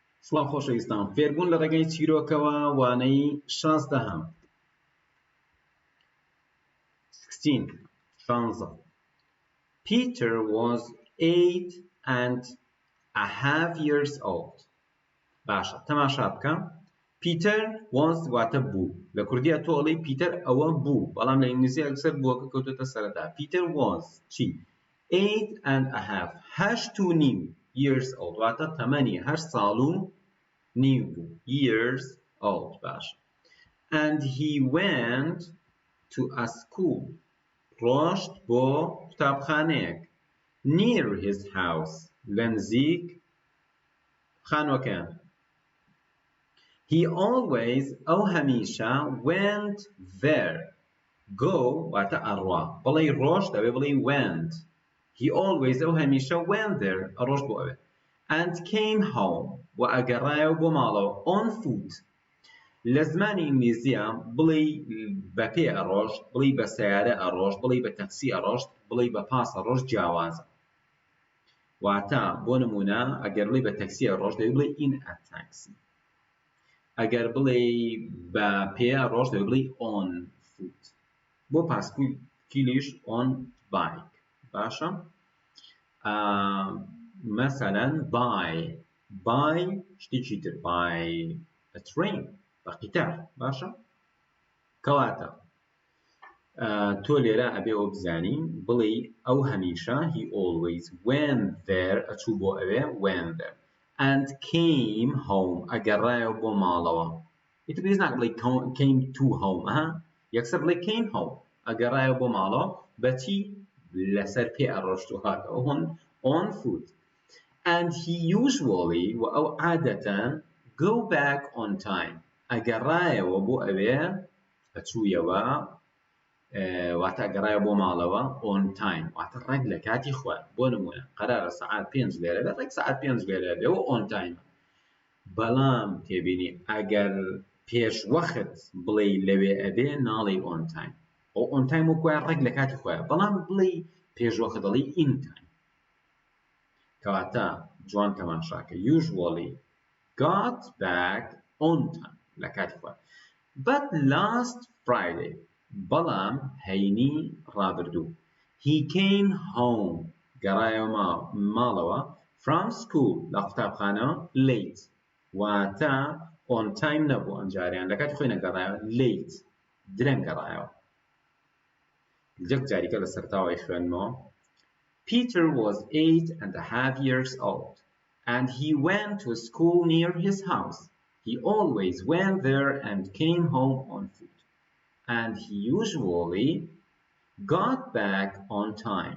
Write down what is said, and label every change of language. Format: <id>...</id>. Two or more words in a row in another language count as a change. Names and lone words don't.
<ckb>سڵاو خۆشەویستان، فێربوون لە ڕێگەی چیرۆکەوە وانەی 16. 16.</ckb> <en>Peter was 8.5 years old.</en> <ckb>باشە، تەماشا بکە. Peter was واتە بوو. لە کوردیە تۆ ئەڵێی Peter ئەوە بوو، بەڵام لە ئینگلیزی ئەکسەر بووەکە کەوتۆتە سەرەتا. Peter was چی؟ 8.5 8.5</ckb> <en>years old</en> <ckb>واتە تەمەنی 8 ساڵ و نیو بوو.</ckb> <en>years old. باش. And he went to a school.</en> <ckb>ڕۆشت بۆ قوتابخانەیەک.</ckb> <en>near his house.</en> <ckb>لە نزیک خانووەکەیان.</ckb> <en>He always</en> <ckb>ئەو هەمیشە</ckb> <en>went there.</en> <ckb>go واتە ئەڕوا. بڵێ ڕۆشت ئەوێ بڵێ went.</ckb> <en>He always</en> <ckb>ئەو هەمیشە</ckb> <en>went there.</en> <ckb>ئەڕۆشت بۆ ئەوێ.</ckb> <en>And came home.</en> <ckb>و ئەگەڕایەوە بۆ ماڵەوە</ckb> <en>on foot.</en> <ckb>لە زمانی ئینگلیزیە بڵێ بە پێ ئەڕۆشت، بڵێ بە سەیارە ئەڕۆشت، بڵێ بە تەکسی ئەڕۆشت، بڵێ بە پاس ئەڕۆشت جیاوازە. واتە بۆ نمونە ئەگەر بڵێ بە تەکسی ئەڕۆشت دەبێت بڵێ</ckb> <en>in a taxi.</en> <ckb>ئەگەر بڵێ بە پێ ئەڕۆشت دەبێت بڵێ</ckb> <en>on foot.</en> <ckb>بۆ پاسکویلیش</ckb> <en>on bike.</en> <ckb>باشە؟ مثلا by شتێکی تر</ckb> <en>by a train.</en> <ckb>بەقیتار. باشە؟ کەواتە تۆ لێرە ئەبێ ئەوە بزانی بڵێ ئەو هەمیشە</ckb> <en>he always went there</en> <ckb>ئەچوو بۆ ئەوێ</ckb> <en>went there and came home</en> <ckb>ئەگەڕایەوە بۆ ماڵەوە. ئیتر ناکە بڵێ</ckb> <en>came to home.</en> <ckb>یەکسەر بڵێ</ckb> <en>came home</en> <ckb>ئەگەڕایەوە بۆ ماڵەوە بەچی لەسەر پێ ئەڕۆشتوهاتەوە</ckb> <en>on foot. And he usually</en> <ckb>و ئەو عادەتەن</ckb> <en>go back on time</en> <ckb>ئەگەڕایەوە بۆ ئەوێ ئەچوویەوە واتە ئەگەڕایەوە بۆ ماڵەوە</ckb> <en>on time</en> <ckb>واتە ڕێک لە کاتی خۆیان. بۆ نمونە قەرارە سەعات 5 لێرە بێت ڕێک سەعات 5 لێرە بێەوە</ckb> <en>on time.</en> <ckb>بەڵام تێبینی ئەگەر پێش وەخت بڵێ لەوێ ئەبێ ناڵێ</ckb> <en>on time.</en> <ckb>ئەو</ckb> <en>on time</en> <ckb>وەکوایە ڕێک لە کاتی خۆیان، بەڵام بڵێ پێش وەخت دەڵێ</ckb> <en>in time.</en> <ckb>کەواتە جوان تەماشاکە</ckb> <en>usually got back on time</en> <ckb>لە کاتی خۆیان.</ckb> <en>But last Friday</en> <ckb>بەڵام هەینی ڕابردوو</ckb> <en>he came home</en> <ckb>گەڕایەوە ماڵەوە</ckb> <en>from school</en> <ckb>لە قوتابخانە late واتە</ckb> <en>on time</en> <ckb>نەبوو ئەمجاریان لە کاتی خۆی نەگەڕایەوە late درەنگ گەڕایەوە. جەک جاریکە لە سەرتاوای خوێنمەوە.</ckb> <en>Peter was 8.5 years old and he went to a school near his house. He always went there and came home on foot. And he usually got back on time.</en>